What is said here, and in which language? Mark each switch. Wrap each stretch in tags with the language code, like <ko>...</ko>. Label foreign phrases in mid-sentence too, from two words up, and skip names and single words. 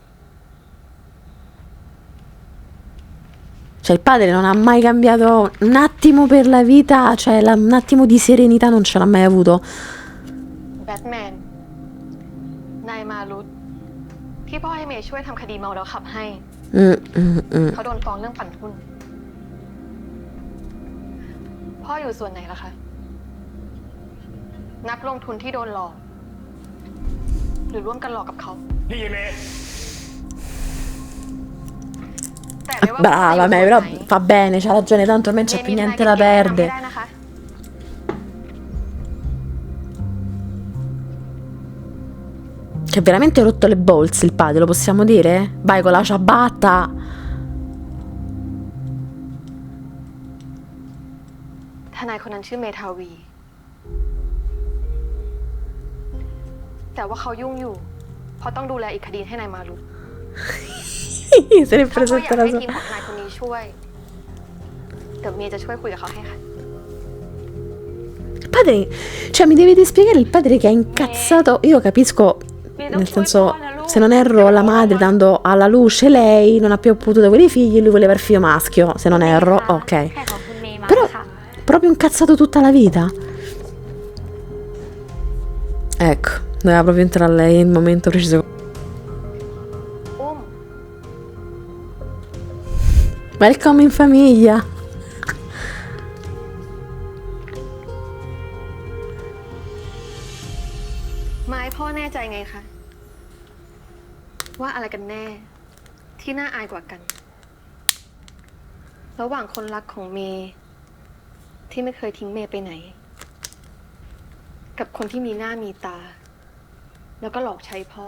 <it>Cioè, il padre non ha mai cambiato un attimo per la vita, cioè un attimo di serenità non ce l'ha mai avuto.</it> <th>แบทแมน นายมารุตที่พ่อให้เมย์ช่วยทำคดีเมาแล้วขับให้ เขาโดนฟ้องเรื่องปั่นหุ้น พ่ออยู่ส่วนไหนล่ะคะ นักลงทุนที่โดนหลอก หรือร่วมกันหลอกกับเขา นี่เมย์ แต่ไม่ว่า</th> <it>Brava, me, però fa bene, c'ha ragione, tanto a me non c'è</it> <th>เมย์</th> <it>più</it> <th>มีทนาย</th> <it>niente</it> <th>เก่</th> <it>da</it> <th>งๆแนะนำให้</th> <it>perdere.</it> <th>ได้นะคะ</th> <it>Che ha veramente rotto le bolse il padre, lo possiamo dire? Vai con la ciabatta.</it> <th>ทนายคนนั้นชื่อเมทาวี แต่ว่าเขายุ่งอยู่ เพราะต้องดูแลอีกคดีให้นายมารุต</th> <it>Se ne è</it> <th>ถ้า</th> <it>preso</it> <th>พ่ออยาก</th> <it>tutta la</it> <th>ให้</th> <it>sua.</it> <th>ทีมของทนายคนนี้ช่วย เดี๋ยวเมย์จะช่วยคุยกับเขาให้ค่ะ</th> <it>Il padre, cioè mi dovete spiegare il padre che è incazzato. Io capisco, nel senso, se non erro, la madre dando alla luce lei non ha più potuto avere i figli e lui voleva il figlio maschio, se non erro, ok.</it> <th>แค่ของคุณเมย์มา</th> <it>Però</it> <th>ค่ะ</th> <it>proprio incazzato tutta la vita. Ecco, doveva proprio entrare lei nel momento preciso.</it> <th>อุ้ม</th> <it>Welcome in famiglia.</it> <th>ไม้พ่อแน่ใจไงคะ ว่าอะไรกันแน่ ที่น่าอายกว่ากัน ระหว่างคนรักของเมย์ที่ไม่เคยทิ้งเมย์ไปไหน กับคนที่มีหน้ามีตา แล้วก็หลอกใช้พ่อ</th>